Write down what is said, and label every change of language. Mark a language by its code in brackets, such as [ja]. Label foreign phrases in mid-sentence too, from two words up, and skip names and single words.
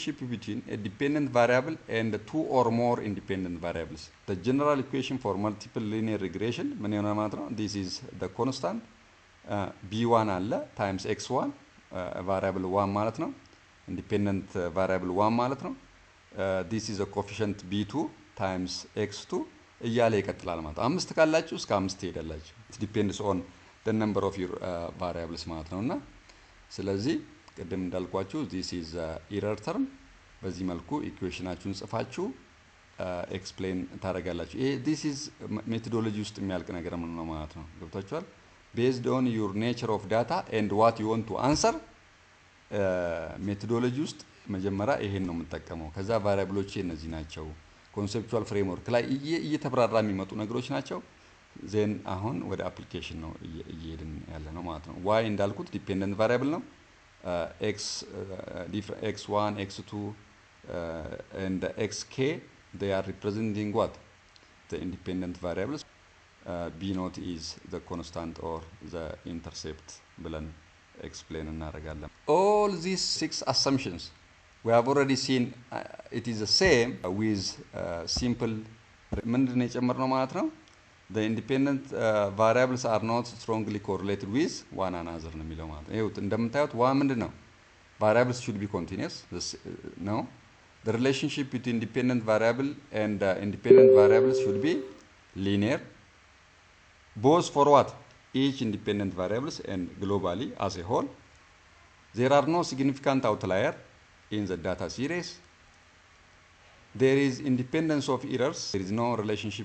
[en] between a dependent variable and two or more independent variables. The general equation for multiple linear regression, this is the constant b1 alla times x1 variable 1 [am] ማለት ነው [en] independent variable 1 [am] ማለት ነው [en] this is a coefficient b2 times x2 [am] እያለ ይቀጥላል ማለት ነው አምስት ካላችሁ እስከ አምስት ትሄዳላችሁ [en] it depends on the number of your variables [am] ማለት ነውና ስለዚህ ቅድም እንዳልኳችሁ [en] this is error term [am] በዚህ መልኩ ኢኩዌሽናችሁን ጽፋችሁ ኤክስፕሌን ታደርጋላችሁ ይሄ [en] this is methodology [am] ውስጥ የሚያልቅ ነገር ነው ማለት ነው ገብታችኋል [en] based on your nature of data and what you want to answer methodology [am] ውስጥ መጀመሪያ ይሄን ነው የምንጠቀመው ከዛ ቫሪያብሎች እነዚህ ናቸው [en] conceptual framework [am] ላይ እየተብራራ የሚመጡ ነገሮች ናቸው then አሁን ወደ application ነው እየሄድን ያለ ነው ማለት ነው y እንዳልኩት [en] dependent variable [am] ነው [en] x1 x2 and xk they are representing what the independent variables b naught is the constant or the intercept ብለን explain እናደርጋለን all these six assumptions we have already seen it is the same with simple [am] ምንድነው የጨመርነው ማለት ነው [en] the independent variables are not strongly correlated with one another [am] ነው የሚለው ማለት ነው ይሄው እንደምታዩት ዋ ምንድነው [en] variables should be continuous no the relationship between dependent variable and independent variables should be linear both for what each independent variables and globally as a whole there are no significant outlier in the data series there is independence of errors there is no relationship